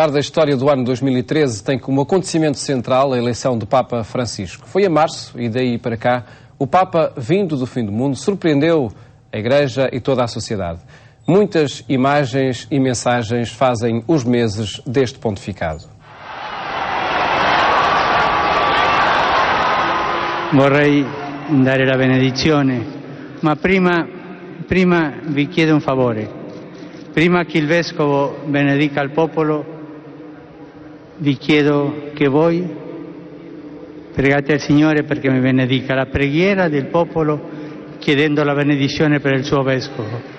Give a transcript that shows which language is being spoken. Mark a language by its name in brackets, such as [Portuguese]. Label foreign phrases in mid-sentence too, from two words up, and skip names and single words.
[Portuguese] A história do ano 2013 tem como acontecimento central a eleição do Papa Francisco. Foi em março e daí para cá o Papa, vindo do fim do mundo, surpreendeu a Igreja e toda a sociedade. Muitas imagens e mensagens fazem os meses deste pontificado. [Italian] Vorrei dare la benedizione, ma prima vi chiedo un favore. Prima che il Vescovo benedica il popolo, vi chiedo che voi pregate al Signore perché mi benedica la preghiera del popolo chiedendo la benedizione per il suo Vescovo.